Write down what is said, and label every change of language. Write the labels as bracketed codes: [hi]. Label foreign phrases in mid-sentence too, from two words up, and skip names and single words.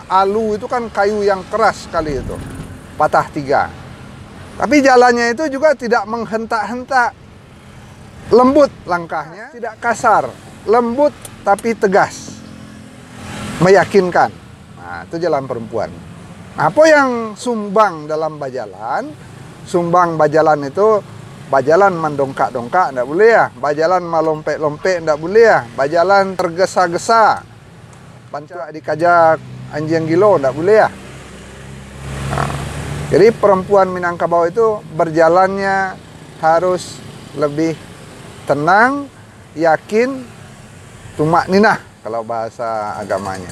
[id] Alu itu kan kayu yang keras sekali itu. Patah 3. Tapi jalannya itu juga tidak menghentak-hentak. Lembut langkahnya, tidak kasar. Lembut tapi tegas. Meyakinkan. Nah, itu jalan perempuan. Apa yang sumbang dalam bajalan? Sumbang bajalan itu, [min] bajalan mendongkak-dongkak [id] enggak boleh ya. [min] Bajalan melompek-lompek [id] enggak boleh ya. Bajalan tergesa-gesa. [min] Pancak dikajak anjing gilo enggak boleh ya. [id] Nah, jadi perempuan Minangkabau itu berjalannya harus lebih tenang, yakin, tumak ninah kalau bahasa agamanya.